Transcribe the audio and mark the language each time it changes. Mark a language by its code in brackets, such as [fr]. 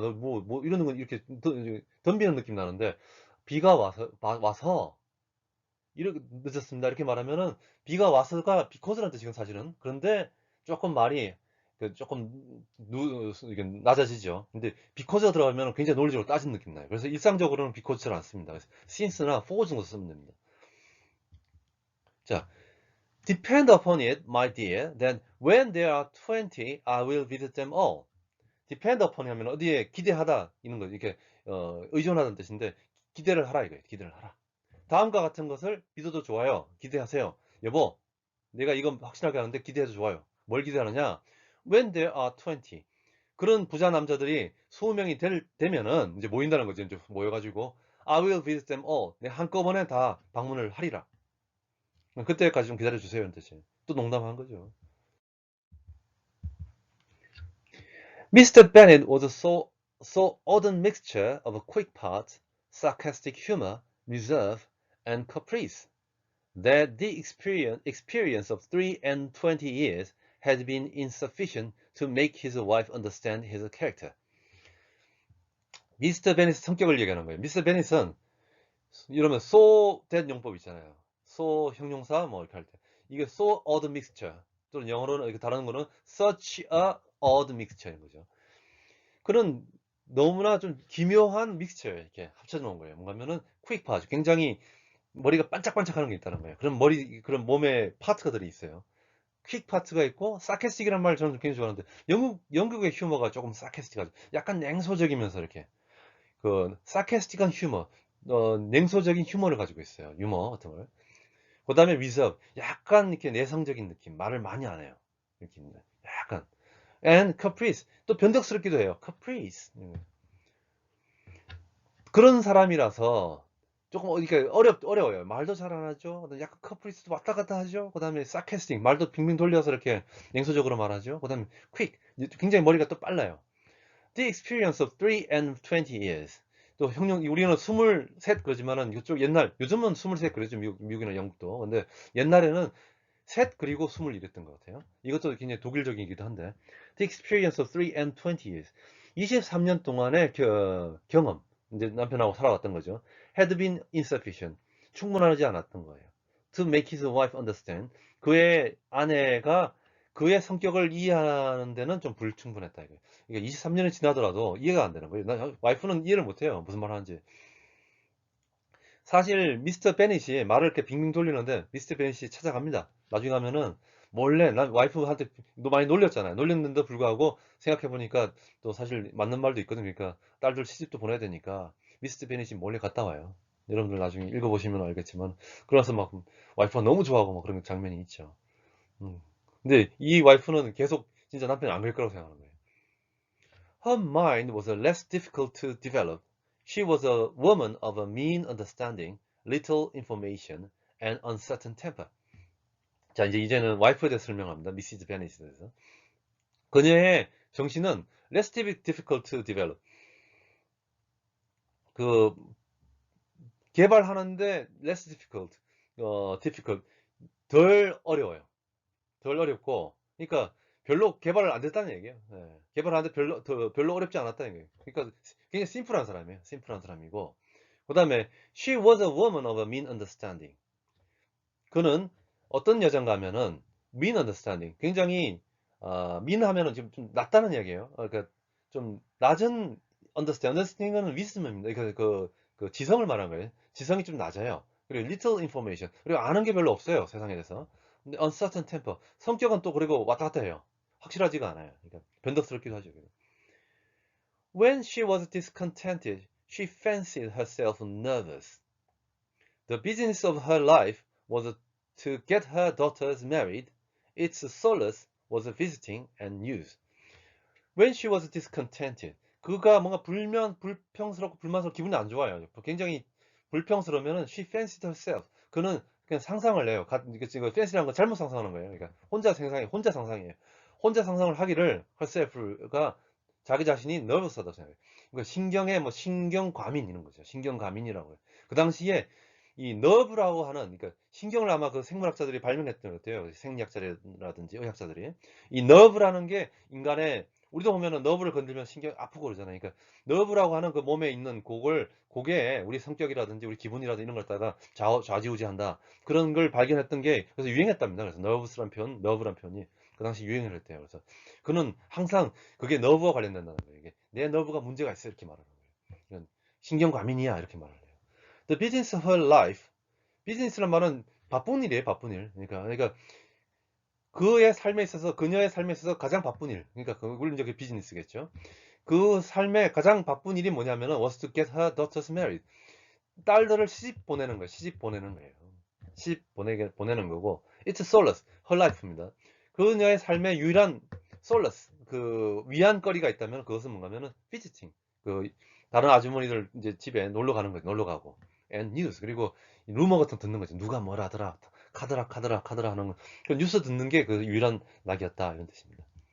[ko] 너 뭐 이러는 건 이렇게 덤비는 느낌 나는데 비가 와서 이렇게 늦었습니다. 이렇게 말하면은 비가 와서가 비코즈란 뜻이건 사실은. 그런데 조금 말이 조금 이게 낮아지죠. 근데 비코즈가 들어가면 굉장히 논리적으로 따진 느낌 나요. 그래서 일상적으로는 비코즈 잘 안 씁니다. 그래서 since나 for 정도 쓰면 됩니다. [en] 자, depend upon it, my dear, that when there are 20, I will visit them all. depend upon [ko] 하면 어디에 기대하다 이런 거 이렇게 의존하다는 뜻인데 기대를 하라 이거예요. 기대를 하라. 다음과 같은 것을 믿어도 좋아요. 기대하세요. 여보, 내가 이건 확실하게 하는데 기대해도 좋아요. 뭘 기대하느냐? [en] When there are 20. [ko] 그런 부자 남자들이 20명이 되면은 이제 모인다는 거죠. 이제 모여가지고 [en] I will visit them all. [ko] 내가 한꺼번에 다 방문을 하리라. 그때까지 좀 기다려 주세요. 이런 뜻이에요. 또 농담한 거죠. [en] Mr. Bennet was a so odd mixture of a quick part, sarcastic humor, reserve, and caprice, that the experience of 23 years had been insufficient to make his wife understand his character. [ko] 미스터 베닛 성격을 얘기하는 거예요. 미스터 베닛은 이러면 [en] so that [ko] 용법 있잖아요. so 형용사 뭐 이렇게 할 때 이게 [en] so odd mixture [ko] 또는 영어로는 이렇게 다른 거는 [en] such a odd mixture [ko] 인 거죠. 그런 너무나 좀 기묘한 믹스처예요. 이렇게 합쳐 놓은 거예요. 뭔가면은 [en] quick part [ko] 굉장히 머리가 반짝반짝하는 게 있다는 거예요. 그런 몸에 파트들이 있어요. 퀵 파트가 있고 사케스틱이란 말 저는 굉장히 좋아하는데 영국의 휴머가 조금 사케스틱하죠. 약간 냉소적이면서 이렇게 그 사케스틱한 휴머, 냉소적인 휴머를 가지고 있어요. 유머 같은 걸. 그다음에 리저브, 약간 이렇게 내성적인 느낌, 말을 많이 안 해요. 이렇게 약간 [en] and caprice, [ko] 또 변덕스럽기도 해요. [en] caprice. [ko] 그런 사람이라서 조금 그러니까 어려워요. 말도 잘 안 하죠. 약간 커플리스도 왔다 갔다 하죠. 그다음에 사케스틱, 말도 빙빙 돌려서 이렇게 냉소적으로 말하죠. 그다음에 quick, 굉장히 머리가 또 빨라요. [en] The experience of 23 years. [ko] 또 형용 우리는 23 그러지만은 이쪽 옛날 요즘은 23 그러죠. 미국이나 영국도. 근데 옛날에는 셋 그리고 21 이랬던 것 같아요. 이것도 굉장히 독일적이기도 한데. [en] The experience of 23 years. [ko] 23년 동안의 경험. 이제 남편하고 살아왔던 거죠. [en] Had been insufficient. [ko] 충분하지 않았던 거예요. [en] To make his wife understand. [ko] 그의 아내가 그의 성격을 이해하는 데는 좀 불충분했다 이거예요. 그러니까 23년이 지나더라도 이해가 안 되는 거예요. 와이프는 이해를 못 해요. 무슨 말 하는지. 사실 미스터 베닛이 말을 이렇게 빙빙 돌리는데 미스터 베닛이 찾아갑니다. 나중에 가면은 몰래 난 와이프한테 너 많이 놀렸잖아요. 놀렸는데도 불구하고 생각해 보니까 또 사실 맞는 말도 있거든요. 그러니까 딸들 시집도 보내야 되니까 미스터 베닛이 몰래 갔다 와요. 여러분들 나중에 읽어보시면 알겠지만 그래서 막 와이프가 너무 좋아하고 막 그런 장면이 있죠. 음. 근데 이 와이프는 계속 진짜 남편이 안 그럴 거라고 생각하는 거예요. [en] Her mind was less difficult to develop. She was a woman of a mean understanding, little information, and uncertain temper. [ko] 자, 이제는 와이프에 대해서 설명합니다. 미시즈 베넷에 대해서. 그녀의 정신은 [en] less difficult to develop. [ko] 그 개발하는데 [en] less difficult, [ko] difficult, 덜 어려워요. 덜 어렵고, 그러니까 별로 개발을 안 됐다는 얘기예요. 예. 개발하는데 별로 어렵지 않았다는 얘기예요. 그러니까 굉장히 심플한 사람이에요. 심플한 사람이고, 그 다음에 [en] she was a woman of a mean understanding. [ko] 그는 어떤 여잔가 하면은 [en] mean understanding. [ko] 굉장히 mean 하면은 지금 좀 낮다는 얘기예요. 그러니까 좀 낮은 understand. understanding은 wisdom입니다. 그 지성을 말하는 거예요. 지성이 좀 낮아요. 그리고 [en] little information. [ko] 그리고 아는 게 별로 없어요. 세상에 대해서. 근데 [en] uncertain temper. [ko] 성격은 또 그리고 왔다 갔다 해요. 확실하지가 않아요. 그러니까 변덕스럽기도 하죠. [en] When she was discontented, she fancied herself nervous. The business of her life was to get her daughters married. Its solace was visiting and news. When she was discontented, [ko] 그가 뭔가 불평스럽고 불만스럽고 기분이 안 좋아요. 굉장히 불평스러우면은 [en] she fancied herself. [ko] 그는 그냥 상상을 해요. 지금 fancy라는 건 잘못 상상하는 거예요. 그러니까 혼자 상상이에요. 혼자 상상을 하기를 herself가 자기 자신이 nervous하다고 생각해요. 그러니까 신경과민 이런 거죠. 신경과민이라고 해요. 그 당시에 이 너브라고 하는 그러니까 신경을 아마 그 생물학자들이 발명했던 것 같아요. 생리학자라든지 의학자들이 이 너브라는 게 인간의 우리도 보면은 너브를 건들면 신경 아프고 그러잖아요. 그러니까 너브라고 하는 그 몸에 있는 고개에 우리 성격이라든지 우리 기분이라든지 이런 걸 갖다가 좌지우지한다. 그런 걸 발견했던 게 그래서 유행했답니다. 그래서 너브란 표현이 그 당시 유행을 했대요. 그래서 그는 항상 그게 너브와 관련된다는 거예요. 이게 내 너브가 문제가 있어 이렇게 말하는 거예요. 이건 신경과민이야 이렇게 말을 해요. [en] The business of her life. [ko] 비즈니스란 말은 바쁜 일이에요, 바쁜 일. 그러니까 그녀의 삶에 있어서 가장 바쁜 일. 그러니까 물론 이제 그 비즈니스겠죠. 그 삶의 가장 바쁜 일이 뭐냐면은 [en] was to get her daughters married. [ko] 딸들을 시집 보내는 거예요. 시집 보내는 거예요. 보내는 거고, [en] it's solace, her life [ko] 입니다. 그녀의 삶의 유일한 solace, 그 위안거리가 있다면 그것은 뭔가면은 visiting, 그 다른 아주머니들 이제 집에 놀러 가는 거죠. 놀러 가고, [en] and news, [ko] 그리고 루머 같은 거 듣는 거죠. 누가 뭐라 하더라, 카더라 하는 거. 그 뉴스 듣는 게 그 유일한 낙이었다, 이런 뜻입니다.